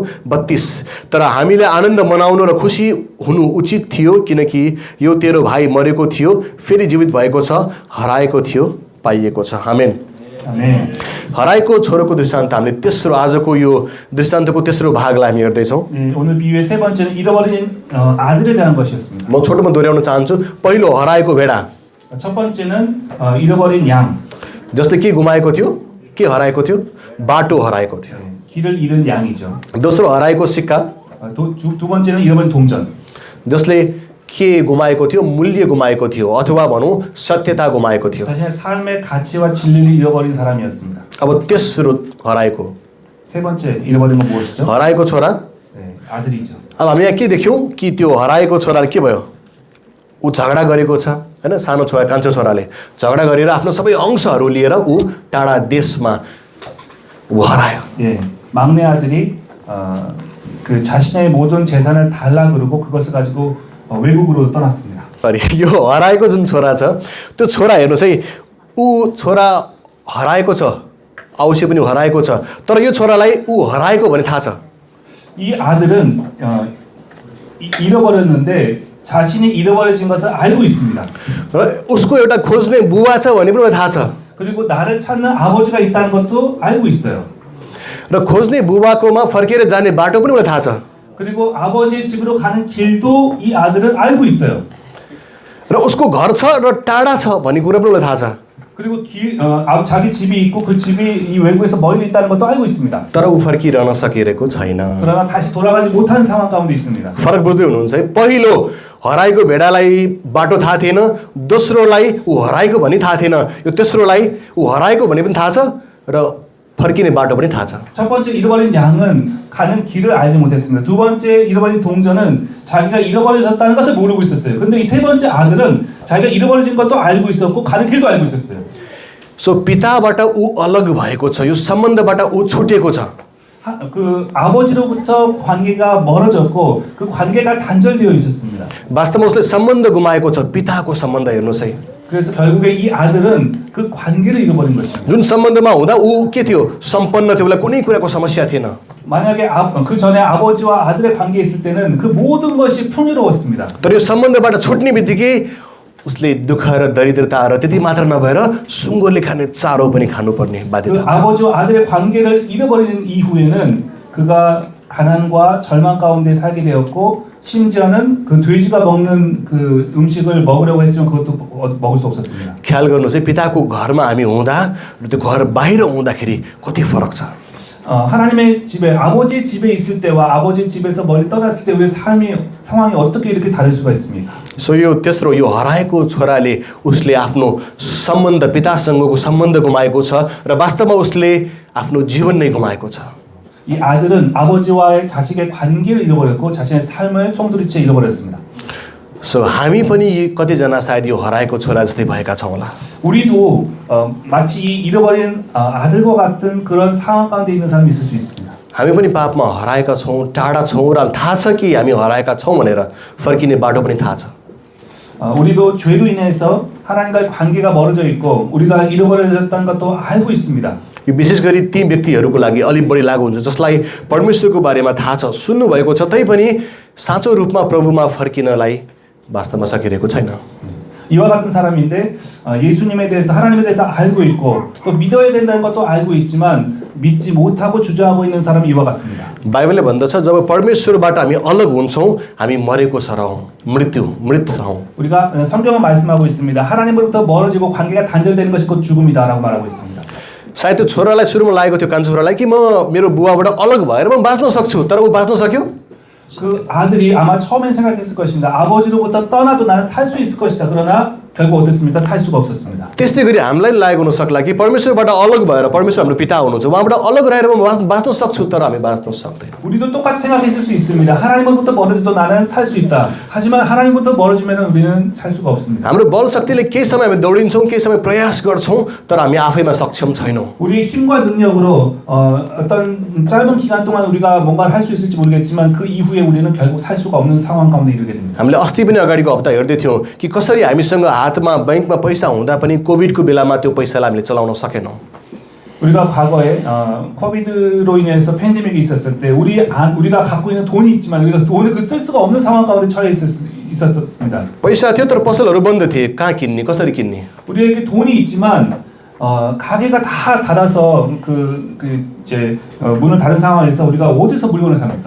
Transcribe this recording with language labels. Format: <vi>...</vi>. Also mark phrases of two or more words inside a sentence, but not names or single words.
<ne>32 तर हामीले आनन्द मनाउनु र खुसी हुनु उचित थियो किनकि यो तेरो भाइ मरेको थियो फेरि जीवित भएको छ, हराएको थियो पाइएको छ। आमेन। हराएको छोरोको दृष्टान्त हामीले तेस्रो आजको यो दृष्टान्तको तेस्रो भागलाई हामी हेर्दैछौँ।</ne> <ko>오늘 비유의 세 번째는 잃어버린 아들에 대한 것이었습니다.</ko> <ne>म छोटोमा दोहोऱ्याउन चाहन्छु। पहिलो हराएको भेडा,</ne> <ko>첫 번째는 잃어버린 양.</ko> <ne>जस्तै के गुमाएको थियो, के हराएको थियो, बाटो हराएको थियो।</ne> <ko>길을 잃은 양이죠.</ko> <ne>दोस्रो हराएको सिक्का,</ne> <ko>두 번째는 잃어버린 동전.</ko> <ne>जसले के गुमाएको थियो, मूल्य गुमाएको थियो अथवा भनौँ सत्यता गुमाएको थियो।</ne> <ko>자신의 삶의 가치와 진리를 잃어버린 사람이었습니다.</ko> <ne>अब तेस्रो हराएको,</ne> <ko>세 번째 잃어버린 건 무엇이죠?</ko> <ne>हराएको छोरा।</ne> <ko>아들이죠.</ko> <ne>अब हामी यहाँ के देख्यौँ कि त्यो हराएको छोराले के भयो, ऊ झगडा गरेको छ हैन। सानो छोरा कान्छो छोराले झगडा गरेर आफ्नो सबै अंशहरू लिएर ऊ टाढा देशमा ऊ हरायो।</ne> <ko>예, 막내 아들이 그 자신의 모든 재산을 달라 그러고 그것을 가지고 외국으로 떠났습니다.</ko> <ne>यो हराएको जुन छोरा छ त्यो छोरा हेर्नुहोस् है, ऊ छोरा हराएको छ, अवश्य पनि हराएको छ तर यो छोरालाई ऊ हराएको भन्ने थाहा छ।</ne> <ko>이 아들은 잃어버렸는데 자신이 잃어버려진 것을 알고 있습니다.</ko> <ne>र उसको एउटा खोज्ने बुबा छ भन्ने पनि थाहा छ।</ne> <ko>그리고 나를 찾는 아버지가 있다는 것도 알고 있어요.</ko> <ne>र खोज्ने बुबाकोमा फर्केर जाने बाटो पनि मलाई थाहा छ।</ne> <ko>그리고 아버지의 집으로 가는 길도 이 아들은 알고 있어요.</ko> <ne>र उसको घर छ र टाढा छ भन्ने कुरा पनि मलाई थाहा छ।</ne> <ko>그리고 자기 집이 있고 그 집이 이 외국에서 멀리 있다는 것도 알고 있습니다.</ko> <ne>तर ऊ फर्किरहन सकिरहेको छैन।</ne> <ko>그러나 다시 돌아가지 못하는 상황 가운데 있습니다.</ko> <ne>फरक बुझ्दै हुनुहुन्छ है? पहिलो हराएको भेडालाई बाटो थाहा थिएन, दोस्रोलाई ऊ हराएको भनी थाहा थिएन, यो तेस्रोलाई ऊ हराएको भनी पनि थाहा छ र फर्किने बाटो पनि थाहा छ।</ne> <ko>첫 번째 잃어버린 양은 가는 길을 알지 못했습니다. 두 번째 잃어버린 동전은 자기가 잃어버려졌다는 것을 모르고 있었어요. 근데 이 세 번째 아들은 자기가 잃어버려진 것도 알고 있었고 가는 길도 알고 있었어요.</ko> <ne>सो पिताबाट ऊ अलग भएको छ, यो सम्बन्धबाट ऊ छुटेको छ।</ne> <ko>그 아버지로부터 관계가 멀어졌고 그 관계가 단절되어 있었습니다.</ko> <ne>वास्तवमा उसले सम्बन्ध गुमाएको छ, पिताको सम्बन्ध हेर्नुहोस् है।</ne> <ko>그래서 결국에 이 아들은 그 관계를 잃어버린 것입니다.</ko> <ne>जुन सम्बन्धमा हुँदा ऊ के थियो? सम्पन्न थियो, उसलाई कुनै कुराको समस्या थिएन।</ne> <ko>만약에 그 전에 아버지와 아들의 관계에 있을 때는 그 모든 것이 풍요로웠습니다.</ko> <ne>तर यो सम्बन्धबाट छुट्ने बित्तिकै उसले दुःख र दरिद्रता र त्यति मात्र नभएर सुँगुरले खाने चारो पनि खानुपर्ने</ne> <ko>그</ko> <ne>बाध्यता।</ne> <ko>아버지와 아들의 관계를 잃어버리는 이후에는 그가 가난과 절망 가운데 살게 되었고 심지어는 그 돼지가 먹는 그 음식을 먹으려고 했지만 그것도 먹을 수 없었습니다.</ko> <ne>ख्याल गर्नुहोस् है, पिताको घरमा हामी हुँदा र त्यो घर बाहिर हुँदाखेरि कति फरक छ।</ne> <ko>하나님의 집에 아버지의 집에 있을 때와 아버지의 집에서 멀리 떠났을 때 우리의 상황이 어떻게 이렇게 다를 수가 있습니까?</ko> <ne>सो यो तेस्रो यो हराएको छोराले उसले आफ्नो सम्बन्ध पितासँगको सम्बन्ध गुमाएको छ र वास्तवमा उसले आफ्नो जीवन नै गुमाएको छ।</ne> <ko>이 아들은 아버지와의 자식의 관계를 잃어버렸고 자신의 삶을 송두리째 잃어버렸습니다.</ko> <ne>सो हामी पनि कतिजना सायद यो हराएको छोरा जस्तै भएका छौँ होला।</ne> <ko>우리도 마치 이 잃어버린 아들과 같은 그런 상황 가운데 있는 사람이 있을 수 있습니다.</ko> <ne>हामी पनि पापमा हराएका छौँ, टाढा छौँ र थाहा छ कि हामी हराएका छौँ भनेर फर्किने बाटो पनि थाहा छ।</ne> <ko>우리도 죄로 인해서 하나님과의 관계가 멀어져 있고 우리가 잃어버려졌다는 것도 알고 있습니다.</ko> <ne>यो विशेष गरी ती व्यक्तिहरूको लागि अलिक बढी लागु हुन्छ जसलाई परमेश्वरको बारेमा थाहा छ, सुन्नुभएको छ, तैपनि साँचो रूपमा प्रभुमा फर्किनलाई वास्तवमा सकिरहेको छैन।</ne> <ko>이와 같은 사람인데 예수님에 대해서 하나님에 대해서 알고 있고 또 믿어야 된다는 것도 알고 있지만 믿지 못하고 주저하고 있는 사람이 이와 같습니다.</ko> <ne>बाइबलले भन्दछ जब परमेश्वरबाट हामी अलग हुन्छौँ हामी मरेको सरौँ, मृत हौँ।</ne> <ko>우리가 성경은 말씀하고 있습니다. 하나님으로부터 멀어지고 관계가 단절되는 것이 곧 죽음이다라고 말하고 있습니다.</ko> <ne>सायद त्यो छोरालाई सुरुमा लागेको थियो कान्छो छोरालाई कि म मेरो बुवाबाट अलग भएर म बाँच्न सक्छु, तर ऊ बाँच्न सक्यो?</ne> <ko>그 아들이 아마 처음엔 생각했을 것입니다. 아버지로부터 떠나도 나는 살 수 있을 것이다. 그러나 결국 어떻습니까? 살 수가 없었습니다.</ko> <ne>त्यस्तै गरी हामीलाई लागेको हुन सक्ला कि परमेश्वरबाट अलग भएर परमेश्वर हाम्रो पिता हुनुहुन्छ, उहाँबाट अलग रहेर म बाँच्न सक्छु, तर हामी बाँच्न सक्दैन।</ne> <ko>우리도 똑같이 생각했을 수 있습니다. 하나님으로부터 멀어져도 나는 살 수 있다. 하지만 하나님부터 멀어지면 우리는 살 수가 없습니다.</ko> <ne>हाम्रो बल शक्तिले केही समय हामी दौडिन्छौँ, केही समय प्रयास गर्छौँ, तर हामी आफैमा सक्षम छैनौँ।</ne> <ko>우리의 힘과 능력으로 어떤 짧은 기간 동안 우리가 뭔가를 할 수 있을지 모르겠지만 그 이후에 우리는 결국 살 수가 없는 상황 가운데 이르게 됩니다.</ko> <ne>हामीले अस्ति पनि अगाडिको हप्ता हेर्दै थियौँ कि कसरी हामीसँग हातमा बैंकमा पैसा हुँदा पनि कोभिडको बेलामा त्यो पैसालाई हामीले चलाउन सकेनौँ।</ne> <ko>우리가 과거에 코비드로 인해서 팬데믹이 있었을 때 우리가 갖고 있는 돈이 있지만 우리가 돈을 쓸 수가 없는 상황 가운데 처해 있었습니다.</ko> <ne>पैसा थियो तर पसलहरू बन्द थिए, कहाँ किन्ने, कसरी किन्ने?</ne> <ko>우리에게 돈이 있지만 가게가 다 닫아서 이제 문을 닫은 상황에서 우리가 어디서 물건을 삽니까?</ko>